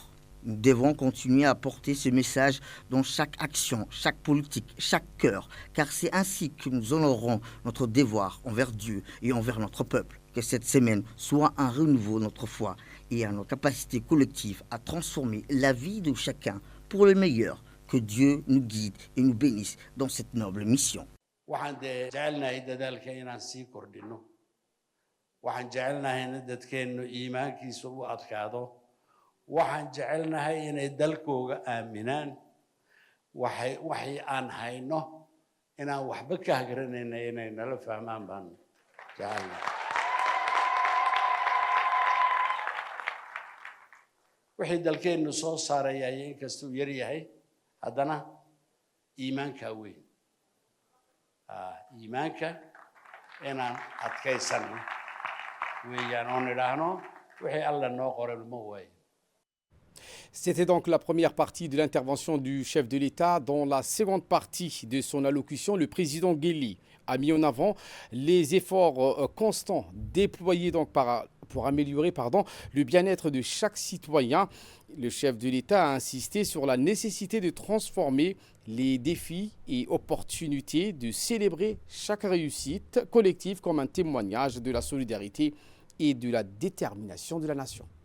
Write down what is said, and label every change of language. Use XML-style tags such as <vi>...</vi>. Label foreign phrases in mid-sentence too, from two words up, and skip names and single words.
<fr>Nous devons continuer à porter ce message dans chaque action, chaque politique, chaque cœur, car c'est ainsi que nous honorons notre devoir envers Dieu et envers notre peuple. Que cette semaine soit un renouveau de notre foi et à nos capacités collectives à transformer la vie de chacun pour le meilleur. Que Dieu nous guide et nous bénisse dans cette noble mission.</fr> <so>waxaan jecelnahay inay dalkooga aaminaan waxay aan hayno inaan waxba ka hagranayna inay nala fahmaan baan jecelnahay wixii dalkeennu soo saaraya inkastuu yar yahay haddana iimaanka weyn iimaanka inaan adkaysano weeyaan oon idhaahno wixii alla noo qoran ma waayo.</so> <fr>C'était donc la première partie de l'intervention du chef de l'État. Dans la seconde partie de son allocution, le président Guéli a mis en avant les efforts constants déployés donc pour améliorer le bien-être de chaque citoyen. Le chef de l'État a insisté sur la nécessité de transformer les défis et opportunités, de célébrer chaque réussite collective comme un témoignage de la solidarité et de la détermination de la nation.</fr>